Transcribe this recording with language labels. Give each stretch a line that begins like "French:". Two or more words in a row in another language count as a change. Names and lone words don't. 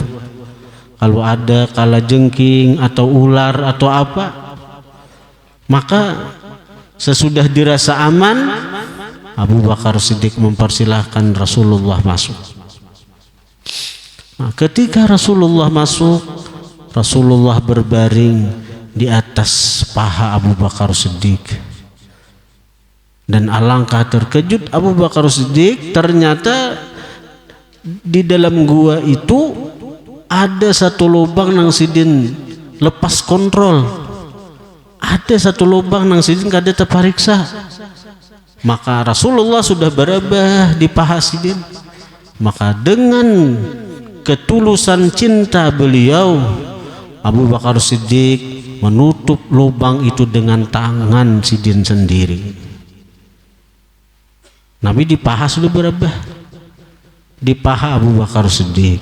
Indonesian: Kalau ada kalajengking atau ular atau apa, maka sesudah dirasa aman, Abu Bakar Siddiq mempersilahkan Rasulullah masuk. Nah, ketika Rasulullah masuk, Rasulullah berbaring di atas paha Abu Bakar Siddiq. Dan alangkah terkejut Abu Bakar Siddiq,
Banjar: ternyata di dalam gua itu ada satu lubang nang sidin lepas kontrol. Ada satu lubang nang sidin kada terpariksa. Maka Rasulullah sudah berabah di paha sidin.
Indonesian: Maka dengan ketulusan cinta beliau, Abu Bakar Siddiq menutup lubang itu dengan tangan sidin sendiri. Nabi di paha sudah berapa? Di paha Abu Bakar Siddiq.